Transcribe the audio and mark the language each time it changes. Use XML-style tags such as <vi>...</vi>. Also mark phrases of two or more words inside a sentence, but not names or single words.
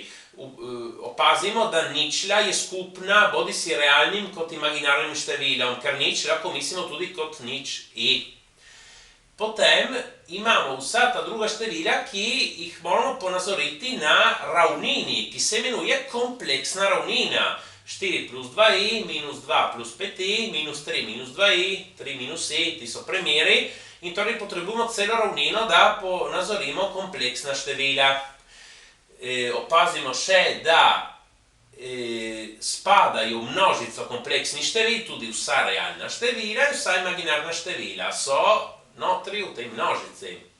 <sl>Opazimo, da ničla je skupna bodi si realnim kot imaginarnim številom, ker nič lahko mislimo tudi kot nič i. Potem imamo vsa ta druga števila, ki jih moramo ponazoriti na ravnini, ki se imenuje kompleksna ravnina. 4 plus 2i, minus 2 plus 5i, minus 3 minus 2i, 3 minus i, ti so primeri. In torej potrebujemo celo ravnino, da ponazorimo kompleksna števila. Opazimo še, da spadajo v množico kompleksnih števil, tudi vsa realna števila in vsa imaginarna števila so notri v tej množici.</sl>